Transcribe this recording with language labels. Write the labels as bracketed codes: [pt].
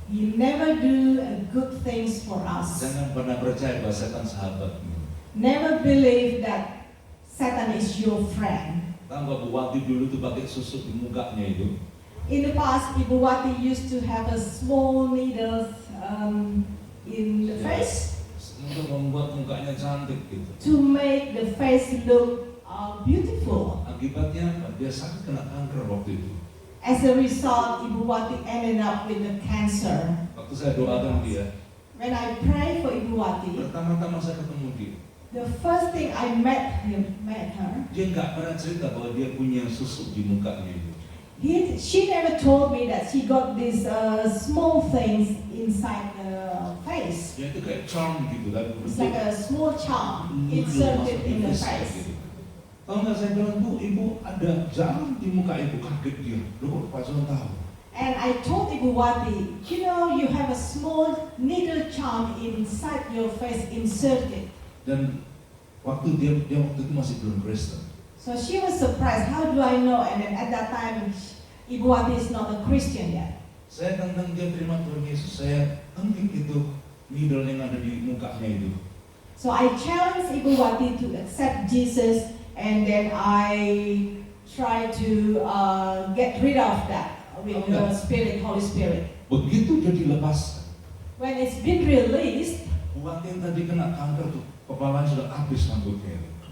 [en] He never do good things for us. [id] Jangan pernah percaya bahwa setan sahabatmu. [en] Never believe that Satan is your friend. [id] Tahu nggak Bu Wati dulu tuh pakai susuk di mukanya itu? [en] In the past, Ibu Wati used to have a small needle in the face [id] Untuk membuat mukanya cantik gitu. [en] to make the face look beautiful. [id] Akibatnya apa? Dia sakit kena kanker waktu itu. [en] As a result, Ibu Wati ended up with the cancer. [id] Waktu saya doakan dia, [en] When I pray for Ibu Wati, [id] pertama-tama saya ketemu dia. [en] the first thing I met her, [id] Dia nggak pernah cerita bahwa dia punya susuk di mukanya itu. [en] she never told me that she got these small things inside the face. [id] Dia itu kayak charm gitu kan. [en] It's like a small charm Nudul inserted [id] masuk [en] in the face face. [id] gitu. Tahu nggak saya bilang, Bu, ibu ada jarum di muka ibu, kaget dia. Loh kok Pak Zon tahu? [en] And I told Ibu Wati, you know, you have a small needle charm inside your face inserted. [id] Dan waktu dia waktu itu masih belum Kristen. [en] So she was surprised, how do I know? And then at that time, Ibu Wati is not a Christian yet. [id] Saya tantang dia terima Tuhan Yesus, saya tangkap itu needle yang ada di mukanya itu. [en] So I challenged Ibu Wati to accept Jesus, and then I try to get rid of that with the Spirit, Holy Spirit. [id] Begitu dia dilepaskan, [en] When it's been released, [id] buat yang tadi kena kanker tuh, kepalanya sudah habis rambutnya itu.